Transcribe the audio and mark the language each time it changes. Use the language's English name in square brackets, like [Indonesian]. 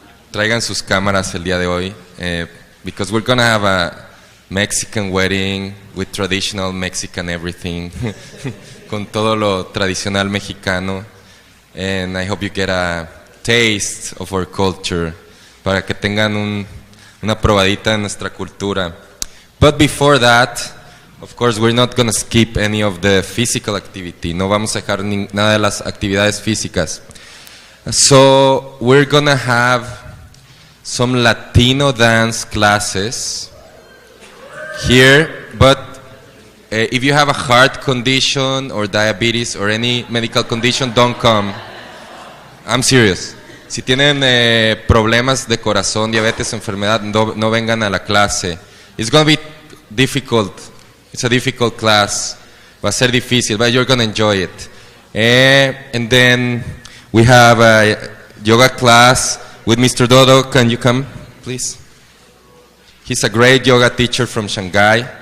[Spanish] Traigan sus cámaras el día de hoy, [English] because we're gonna have a Mexican wedding with traditional Mexican everything, [Spanish] con todo lo tradicional mexicano, [English] and I hope you get a taste of our culture, [Spanish] para que tengan una probadita de nuestra cultura. [English] But before that, of course, we're not gonna skip any of the physical activity. [Spanish] No vamos a dejar nada de las actividades físicas. [English] So we're gonna have some Latino dance classes here, but if you have a heart condition or diabetes or any medical condition, don't come. I'm serious. [Spanish] Si tienen problemas de corazón, diabetes, enfermedad, no vengan a la clase. [English] It's going to be difficult. It's a difficult class. [Spanish] Va a ser difícil, [English] but you're going to enjoy it. And then we have a yoga class with Mr. Dodo. Can you come, please? He's a great yoga teacher from Shanghai.